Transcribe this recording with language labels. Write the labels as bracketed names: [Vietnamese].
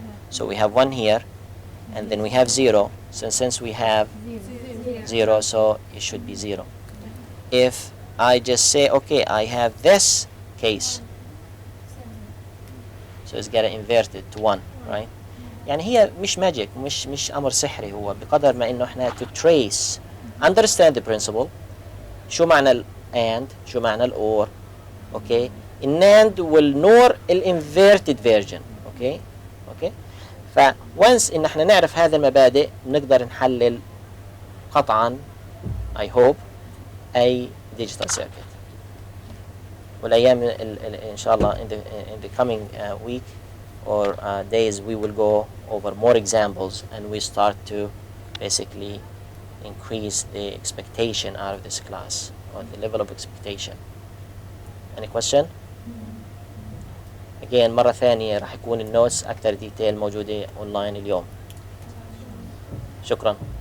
[English] So we have 1 here, and then we have 0. So since we have 0, so it should be 0. If I just say, okay, I have this case, so it's gonna invert it to 1, right? [Arabic] يعني هي مش magic, مش أمر سحري. هو بقدر ما إنه إحنا [English] to trace, understand the principle. [Arabic] شو معنى ال and, شو معنى ال or, okay? الNAND والNOR الinverted version, okay? [English] Okay? [Arabic] ف once إن إحنا نعرف هذه المبادئ نقدر نحلل قطعا [English] I hope [Arabic] أي [English] digital circuit. [Arabic] والأيام إن شاء الله [English] in the coming week or days we will go over more examples and we start to basically increase the expectation out of this class or the level of expectation. Any question? [Arabic] Again مرة ثانية راح يكون النوتس أكثر ديتيل موجودة أونلاين اليوم. شكرا.